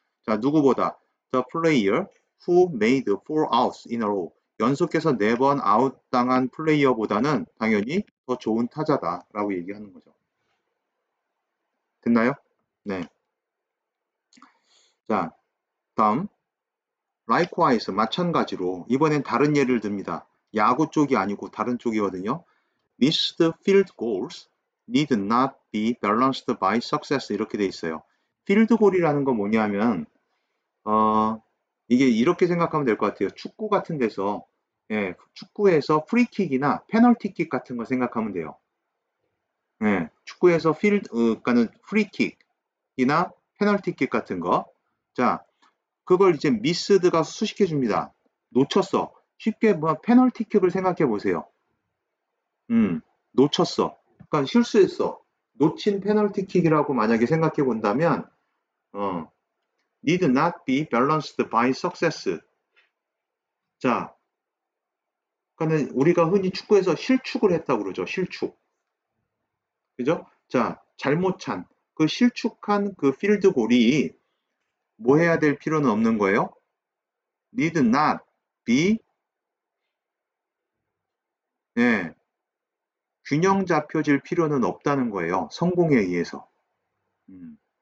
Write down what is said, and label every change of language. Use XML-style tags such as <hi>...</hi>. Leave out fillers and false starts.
<ko>자, 누구보다</ko> <en>the player who made 4 outs in a row</en> <ko>연속해서 4번 아웃 당한 플레이어보다는 당연히 더 좋은 타자다라고 얘기하는 거죠. 됐나요? 네. 자, 다음 likewise 마찬가지로 이번엔 다른 예를 듭니다. 야구 쪽이 아니고 다른 쪽이거든요.</ko> <en>Missed field goals need not be balanced by success</en> <ko>이렇게 돼 있어요. 필드 골이라는 건 뭐냐면 이게 이렇게 생각하면 될 것 같아요. 축구 같은 데서 예, 축구에서 프리킥이나 페널티킥 같은 거 생각하면 돼요. 예, 축구에서 그러니까는 프리킥이나 페널티킥 같은 거. 자, 그걸 이제 미스드가 수식해 줍니다. 놓쳤어. 쉽게 뭐 페널티킥을 생각해 보세요. 놓쳤어. 그러니까 실수했어. 놓친 페널티킥이라고 만약에 생각해 본다면</ko> <en>need not be balanced by success.</en> <ko>자, 그러니까는 우리가 흔히 축구에서 실축을 했다고 그러죠. 실축. 그죠? 자, 잘못 찬. 그 실축한 그 필드 골이 뭐 해야 될 필요는 없는 거예요?</ko> <en>need not be</en> <ko>예, 균형 잡혀질 필요는 없다는 거예요. 성공에 의해서. 음.</ko>